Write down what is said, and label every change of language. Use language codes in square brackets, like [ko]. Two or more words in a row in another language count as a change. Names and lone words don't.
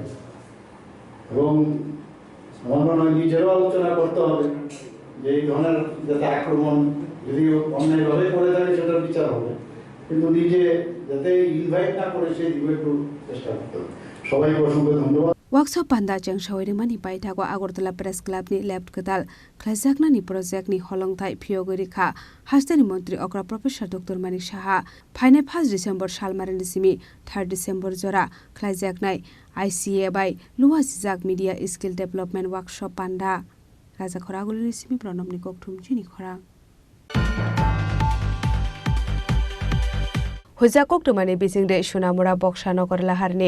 [bn] এবং আমার মনে হয় নিজেরও আলোচনা করতে হবে যে এই ধরনের যাতে আক্রমণ যদি অন্যায়ভাবে করে থাকে সেটার বিচার হবে, কিন্তু নিজে যাতে ইনভাইট না করে সেই দিকে একটু চেষ্টা করতে হবে। সবাইকে অসংখ্য ধন্যবাদ। [trp] Workshop panda jang shawari mani paithago Agartala Press Club ni left kadal khlaijakna ni project ni holongthai phiogori kha hastani mantri okra Professor Dr. Manik Saha phaine 1 December salmarani simi 3 December jora khlaijaknai ICA by Luwa Jijak [en] Media Skill Development Workshop [trp] panda Raja Khoraguli ni simi Pranam ni kokthum chini khora Hujakok tumani bisingde Shunamura Bokshanogor laharni